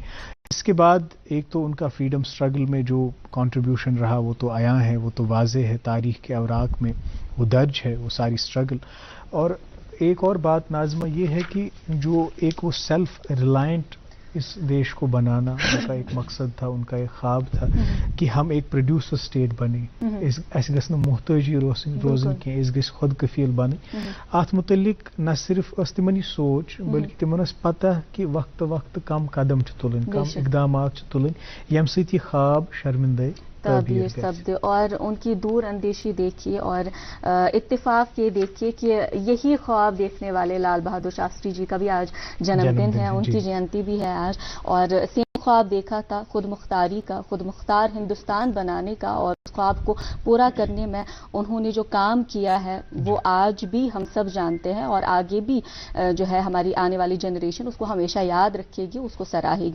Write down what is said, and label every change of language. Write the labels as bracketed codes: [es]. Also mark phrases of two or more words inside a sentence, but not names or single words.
[hi] इसके बाद एक तो उनका [en] freedom struggle [hi] में जो कंट्रीब्यूशन रहा वो तो आया है, वो तो वाज़े है, तारीख़ के अवराक में वो दर्ज है वो सारी स्ट्रगल। और एक और बात नाज़िमा ये है कि जो एक वो [en] self reliant [hi] इस देश को बनाना उनका एक मकसद था, उनका एक ख्वाब था कि हम एक [en] producer state [hi] बने, ऐसे [ks] गस मोहताजी रोजन [hi] की [ks] इस गस [hi] खुद कफील बने। [ks] अत मुतलिक न सिर्फ तिमन सोच बल्कि तिमन पता कि वक्त वक्त कम कदम तुलन, कम इकदाम तुलन यम सत यह ख्वाब शर्मिंदा ताबीर शब्द [hi] और उनकी दूर अंदेशी देखिए और इत्तेफाक ये देखिए कि यही ख्वाब देखने वाले लाल बहादुर शास्त्री जी का भी आज जन्मदिन है, उनकी जयंती भी है आज। और सेम ख्वाब देखा था खुद मुख्तारी का, खुद मुख्तार हिंदुस्तान बनाने का, और उस ख्वाब को पूरा करने में उन्होंने जो काम किया है वो आज भी हम सब जानते हैं और आगे भी जो है हमारी आने वाली जनरेशन उसको हमेशा याद रखेगी, उसको सराहेगी।